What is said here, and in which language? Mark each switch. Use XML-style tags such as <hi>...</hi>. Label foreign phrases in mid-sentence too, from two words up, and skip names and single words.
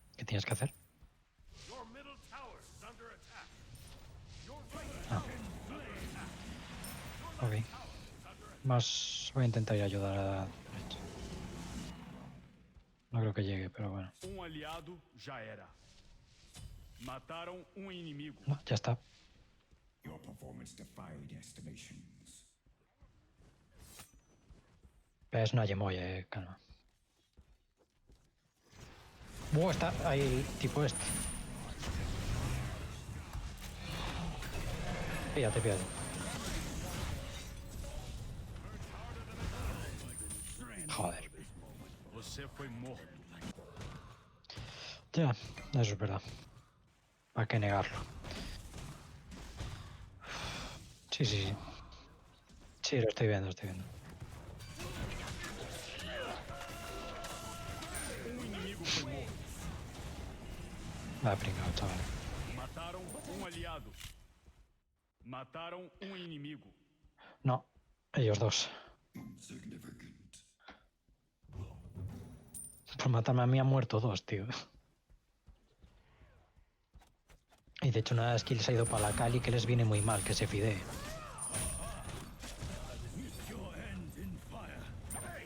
<es>tienes que hacer.</es> <en>Your middle tower is under attack. Ah. Ok.</en> <es>Más voy a intentar ir a ayudar a la derecha. No creo que llegue, pero bueno.</es> <pt>Aliado já era. Mataram inimigo.</pt> <es>No, ya está.</es> <en>Your performance defied estimations.</en> <es>Es una Yemoya, calma. Está ahí el tipo este. Fíjate. Joder.</es> <pt>Você foi morto.</pt> <es>Ya, eso es verdad. ¿Para qué negarlo? Sí. Sí, lo estoy viendo.</es> <pt>Inimigo foi morto.</pt> <es>Va pringado, chaval.</es> <pt>Mataram aliado. Mataram inimigo.</pt> <es>No, ellos dos.</es> <en>Insignificant.</en> <es>Por matarme a mí han muerto dos, tío. Y de hecho una de las kills ha ido para la Kali que les viene muy mal que se fidee.</es> <en>Your end in fire.</en>